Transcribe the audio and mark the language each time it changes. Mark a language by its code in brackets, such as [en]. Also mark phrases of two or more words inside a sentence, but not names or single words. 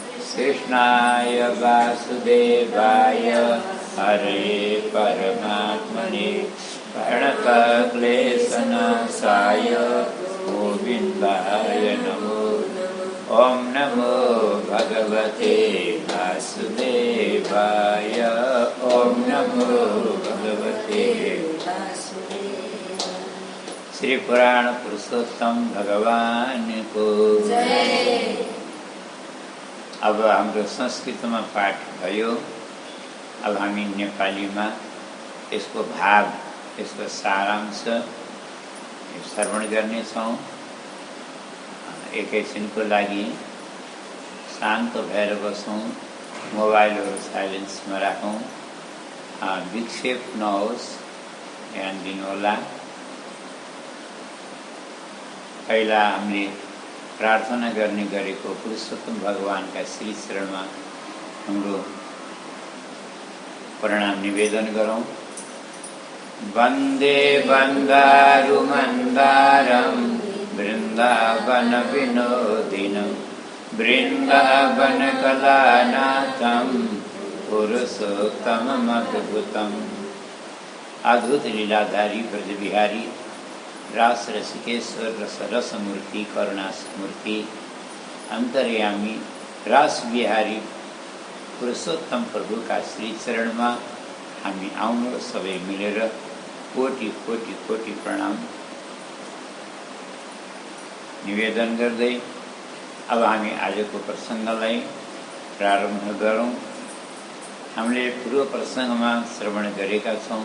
[sa] कृष्णाय वासुदेवाय हरे परमात्मने प्रणतक्लेशनाशाय गोविन्दाय नमो। ओम नमो भगवते वासुदेवाय। ओम नमो भगवते श्री पुराण पुरुषोत्तम भगवान को जय। [ne] अब हाम्रो संस्कृतमा पाठ भयो। अब हामी नेपालीमा यसको भाव, यसको सारांश श्रवण गर्नेछौँ। एकैछिनको लागि शान्त भएर बसौँ, मोबाइलहरू साइलेन्समा राखौँ, विक्षेप नहोस्, ध्यान दिनुहोला। पहिला हामीले प्रार्थना गर्ने गरेको पुरुषोत्तम भगवानका श्री चरणमा हाम्रो प्रणाम निवेदन गरौँ। [sa] वन्दे वन्दारुमन्दारं वृन्दावन विनोदिनं वृन्दावन कलानाथं पुरुषोत्तममद्भुतम्। [ne] अद्भुत लीलाधारी ब्रजबिहारी रास रसिकेश्वर रसमूर्ति करुणामूर्ति अंतर्यामी रास बिहारी पुरुषोत्तम [hi] प्रभु का श्री चरण में [ne] हामी आउनु सबै मिलेर कोटि कोटि कोटि प्रणाम निवेदन गर्दै अब हामी आजको प्रसंगलाई प्रारम्भ गरौँ। हामीले पूर्व प्रसंगमा श्रवण गरेका छौँ।